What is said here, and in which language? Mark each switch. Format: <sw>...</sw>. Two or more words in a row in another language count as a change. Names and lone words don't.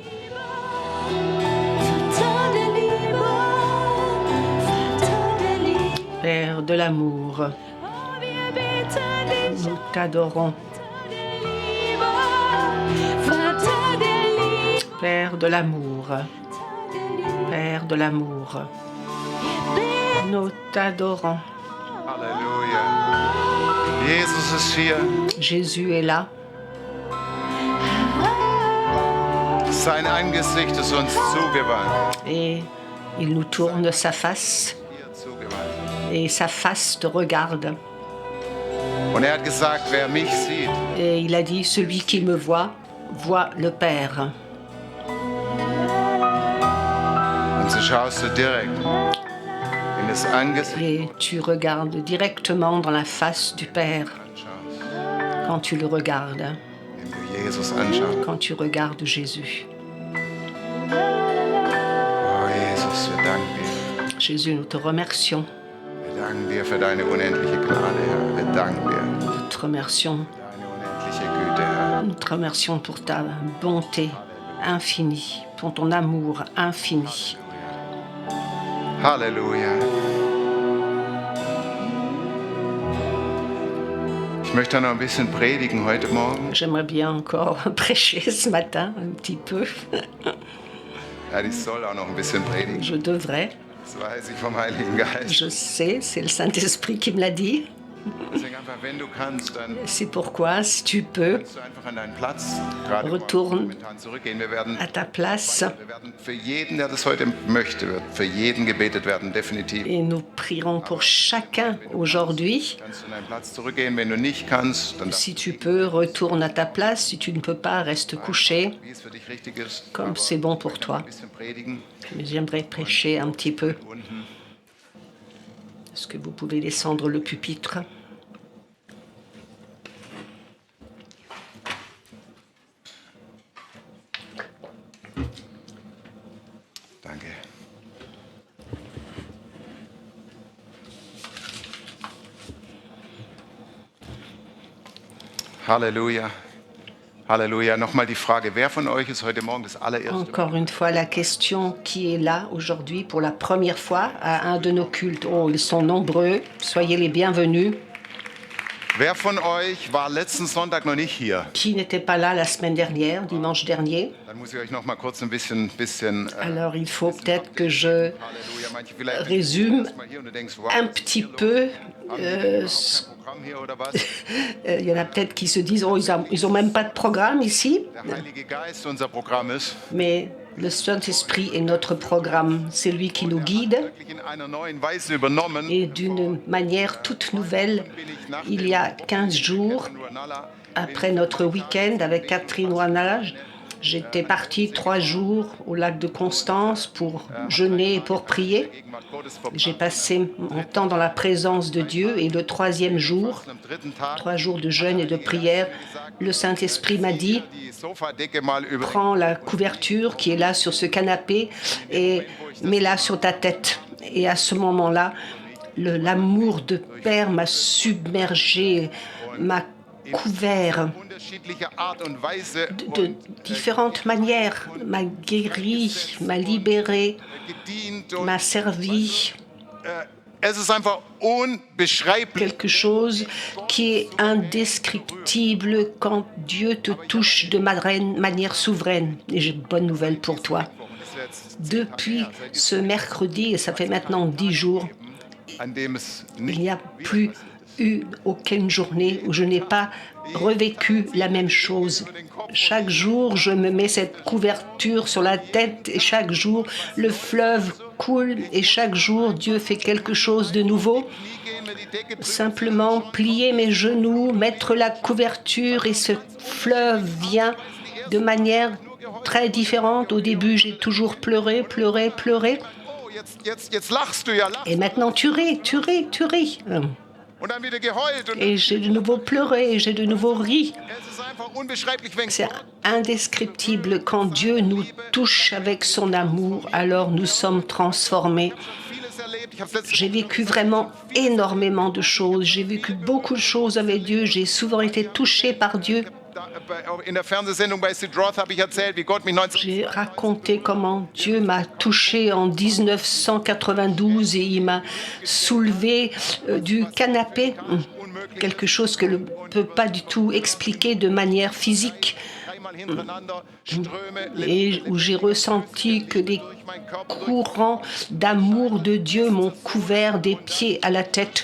<fr>Père de l'amour. Nous t'adorons. Père de l'amour. Père de l'amour. Nous t'adorons.</fr> <de>Halleluja. Jesus ist hier.</de> <fr>Jésus est là.</fr> <de>Sein Angesicht ist uns zugewandt.</de> <fr>Et il nous tourne sa face.</fr> <de>Hier zugewandt.</de> <fr>Et sa face te regarde.</fr> <de>Und er hat gesagt, wer mich sieht,</de> <fr>Et il a dit, celui qui me voit, voit le Père.</fr> <de>und so schaust du direkt in das Angesicht</de> <fr>Et tu regardes directement dans la face du Père</fr> <de>anschaust,</de> <fr>quand tu le regardes,</fr> <de>wenn du Jesus anschaust.</de> <fr>quand tu regardes Jésus.</fr> <de>Oh Jesus, wir danken dir.</de> <fr>Jésus, nous te remercions.</fr> <de>Wir danken dir für deine unendliche Gnade, Herr. Wir danken dir</de> <fr>Nous te remercions.</fr> <de>für deine unendliche Güte, Herr.</de> <fr>Nous te remercions pour ta bonté infinie, pour ton amour infini.</fr> <de>Halleluja. Ich möchte noch ein bisschen predigen heute Morgen.</de> <fr>J'aimerais bien encore prêcher ce matin un petit peu.</fr> <de>Ja, ich soll auch noch ein bisschen predigen.</de> <fr>Je devrais.</fr> <de>Das weiß ich vom Heiligen Geist.</de> <fr>Je sais, c'est le Saint-Esprit qui me l'a dit.</fr> <de>Deswegen einfach, wenn du kannst, dann</de> <fr>C'est pourquoi, si tu peux,</fr> <de>kannst du einfach an deinen Platz gerade</de> <fr>Retourne</fr> <de>momentan zurückgehen. Wir werden</de> <fr>à ta place</fr> <de>für jeden, der das heute möchte, wird für jeden gebetet werden, definitiv.</de> <fr>et nous prierons pour chacun aujourd'hui.</fr> <de>Kannst du an deinen Platz zurückgehen. Wenn du nicht kannst, dann</de> <fr>Si tu peux, retourne à ta place. Si tu ne peux pas, reste couché,</fr> <de>wie es für dich richtig ist.</de> <fr>comme c'est bon pour toi.</fr> <de>Ein bisschen predigen.</de> <fr>Mais j'aimerais prêcher un petit peu.</fr> <de>Unten.</de> <fr>Est-ce que vous pouvez descendre le pupitre?</fr> <de>Danke. Halleluja. Halleluja. Nochmal die Frage, wer von euch ist heute Morgen das allererste Mal?</de> <fr>Encore une fois, la question qui est là aujourd'hui pour la première fois à un de nos cultes. Oh, ils sont nombreux. Soyez les bienvenus.</fr> <de>Wer von euch war letzten Sonntag noch nicht hier?</de> <fr>Qui n'était pas là la semaine dernière, dimanche dernier?</fr> <de>Dann muss ich euch noch mal kurz ein bisschen</de> <fr>Alors, il faut peut-être que je</fr> <de>Halleluja, manche vielleicht</de> <fr>résume</fr> <de>mal hier und du denkst, wow,</de> <fr>un petit peu.</fr> <de>kein Programm hier oder was?</de> <fr>Il y en a peut-être qui se disent, oh, ils ont même pas de programme ici.</fr> <de>Der Heilige Geist unser Programm ist,</de> <fr>Mais le Saint-Esprit est notre programme. C'est lui qui nous guide.</fr> <de>wirklich in einer neuen Weise übernommen.</de> <fr>Et d'une manière toute nouvelle, il y a 15 jours,</fr> <de>Nur Nala,</de> <fr>après notre week-end avec Catherine Wanage, j'étais partie 3 jours au lac de Constance pour jeûner et pour prier.</fr> <de>Gegenwart Gottes vorbei.</de> <fr>J'ai passé mon temps dans la présence de Dieu et le 3e jour,</fr> <de>Am dritten Tag</de> <fr>3 jours de jeûne et de prière, le Saint-Esprit m'a dit,</fr> <de>die Sofadecke mal über</de> <fr>prends la couverture qui est là sur ce canapé et mets-la sur ta tête. Et à ce moment-là, l'amour de Père m'a submergé, m'a couvert</fr> <de>unterschiedliche Art und Weise</de> <fr>de différentes manières, m'a guéri, m'a libéré,</fr> <de>gedient und</de> <fr>m'a servi.</fr> <de>es ist einfach unbeschreiblich.</de> <fr>Quelque chose qui est indescriptible quand Dieu te touche de manière souveraine. Et j'ai une bonne nouvelle pour toi. Depuis ce mercredi, et ça fait maintenant 10 jours,</fr> <de>An dem es</de> <fr>il</fr> <de>nicht</de> <fr>n'y a plus eu aucune journée où je n'ai pas revécu la même chose. Chaque jour, je me mets cette couverture sur la tête et chaque jour, le fleuve coule et chaque jour, Dieu fait quelque chose de nouveau. Simplement plier mes genoux, mettre la couverture et ce fleuve vient de manière très différente. Au début, j'ai toujours pleuré, pleuré, pleuré.</fr> <de>oh, jetzt lachst du ja, lachst.</de> <fr>Et maintenant, tu ris, tu ris, tu ris.</fr> <de>Und dann wieder geheult. Und</de> <fr>Et j'ai de nouveau pleuré, j'ai de nouveau ri.</fr> <de>es ist einfach unbeschreiblich, wenn</de> <fr>C'est indescriptible. Quand Dieu nous touche avec son amour, alors nous sommes transformés.</fr> <de>vieles erlebt</de> <fr>J'ai vécu vraiment énormément de choses. J'ai vécu beaucoup de choses avec Dieu. J'ai souvent été touchée par Dieu.</fr> <de>In der Fernsehsendung bei Sid Roth habe ich erzählt, wie Gott mich 19...</de> <fr>J'ai raconté comment Dieu m'a touchée en 1992 et il m'a soulevé du canapé, quelque chose que je ne peux pas du tout expliquer de manière physique, et où j'ai ressenti que des courants d'amour de Dieu m'ont couvert des pieds à la tête.</fr>